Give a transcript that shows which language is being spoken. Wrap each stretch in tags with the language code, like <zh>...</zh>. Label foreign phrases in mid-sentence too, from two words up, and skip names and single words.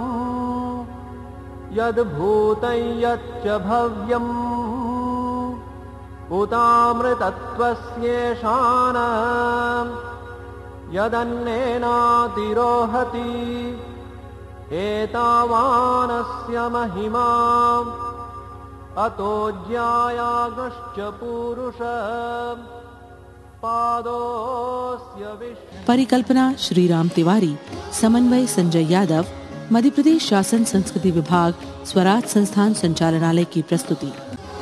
<sa>यद्भूतं यच्च भव्यम् उतामृतत्वस्येषाण यदन्नेनातिरोहति एतावानस्य महिमा अतो ज्यायागश्च पुरुष।</sa> <hi>परिकल्पना श्री राम तिवारी, समन्वय संजय यादव, मध्य प्रदेश शासन संस्कृति विभाग, स्वराज संस्थान संचालनालय की प्रस्तुति।</hi>